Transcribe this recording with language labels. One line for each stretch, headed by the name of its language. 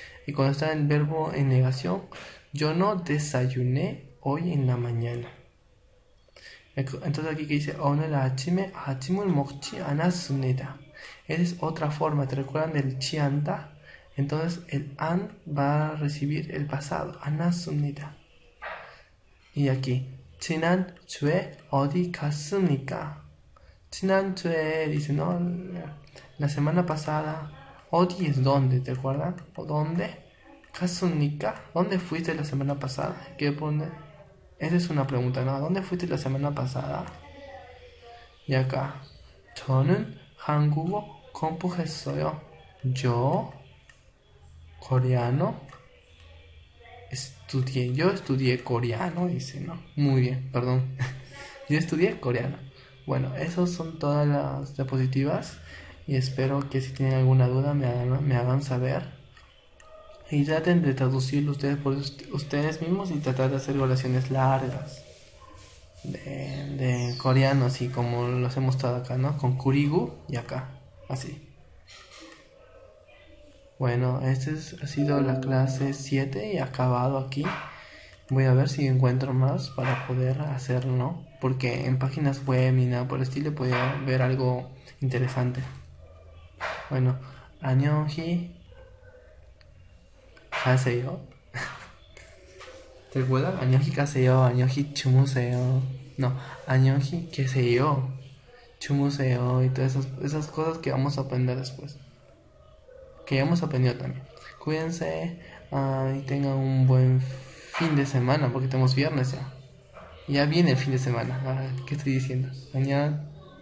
Spanish: Y cuando está el verbo en negación, yo no desayuné hoy en la mañana. Entonces aquí que dice
Korean: 오늘 아침을 먹지 않았습니다.
Spanish: Esa es otra forma, ¿te recuerdan del chi anda? Entonces el an va a recibir el pasado, 않았습니다. Y aquí
Korean: 지난주에 어디 갔습니까?
Spanish: 지난주에 dice, ¿no? La semana pasada. 어디 es dónde, ¿te acuerdan? ¿O dónde? 갔습니까? ¿Dónde fuiste la semana pasada? ¿Qué pone? Esa es una pregunta, ¿no? ¿Dónde fuiste la semana pasada? Y acá
Korean: 저는 한국어 공부했어요.
Spanish: Yo coreano estudié. Yo estudié coreano, dice, ¿no? Muy bien, perdón. Yo estudié coreano. Bueno, esas son todas las diapositivas. Y espero que si tienen alguna duda me hagan saber. Y traten de traducirlo ustedes por ustedes mismos y tratar de hacer oraciones largas de coreano, así como los hemos mostrado acá, ¿no? Con kurigu y acá, así. Bueno, ha sido la clase 7 y acabado aquí. Voy a ver si encuentro más para poder hacerlo, ¿no? Porque en páginas web ni nada por el estilo podía ver algo interesante.
Korean: Bueno, 안녕히 가세요.
Spanish: ¿Te recuerdas?
Korean: 안녕히 가세요, 안녕히 주무세요.
Spanish: No,
Korean: 안녕히 계세요, 주무세요
Spanish: y todas esas cosas que vamos a aprender después. Que ya hemos aprendido también. Cuídense y tengan un buen fin de semana porque tenemos viernes ya. Ya viene el fin de semana. ¿Qué estoy diciendo? Mañana.